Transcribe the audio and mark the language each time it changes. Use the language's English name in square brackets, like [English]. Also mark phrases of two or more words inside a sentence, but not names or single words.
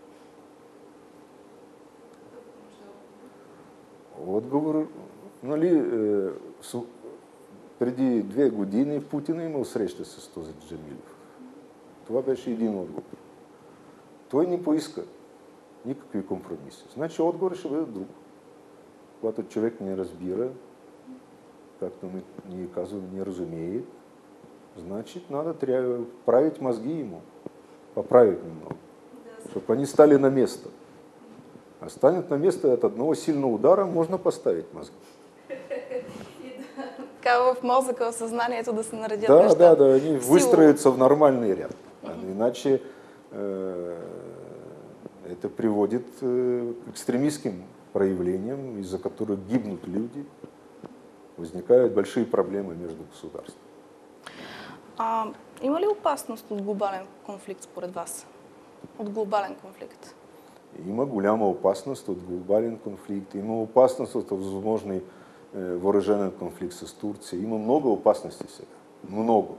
[Bulgarian] Отговор, нали, преди 2 години Путин е имал среща с този Джамилев. Това беше един отговор. Той не поиска никакви компромиси. Значи отговорът ще бъде друг. Когато човек не разбира, както ние казваме, не разумее, значи трябва да [Russian] править мозги ему. Поправить немного. Чтобы они стали на место. А станет на место от одного сильного удара, можно поставить мозги. [Bulgarian] Така в мозъка, в съзнанието да се наредят нещата. Да, [Russian] они выстроятся в нормальный ряд. Иначе это приводит к экстремистским проявлениям, из-за которых гибнут люди, возникают большие проблемы между государствами. [Bulgarian] Има ли опасност от глобален конфликт според вас? От глобален конфликт? Има голяма опасност от глобален конфликт, има опасност от възможный въоръжен конфликт с Турция. Има много опасности сега. Много.